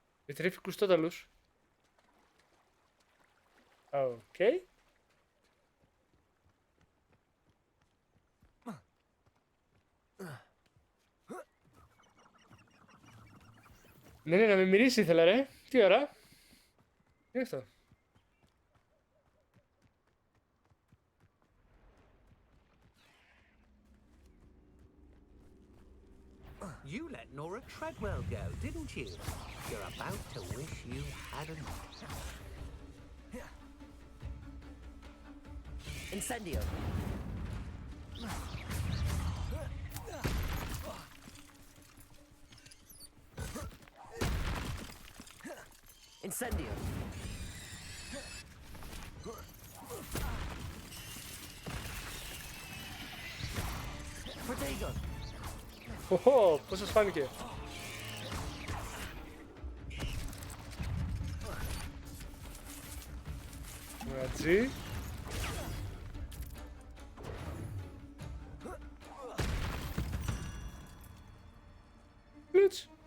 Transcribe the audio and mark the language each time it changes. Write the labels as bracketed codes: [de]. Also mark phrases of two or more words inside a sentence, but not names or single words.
[el] Πετρίφικους τόταλους. Οκ. Ναι, να με μυρίσει ήθελα ρε. Τι ώρα. Τι είναι αυτό. [en] You let Nora Treadwell go, didn't you? You're about to wish you hadn't. Incendio. Incendio. Protego. [el] Οχο, πώς σας φάνηκε. Ματζί. Λουτς.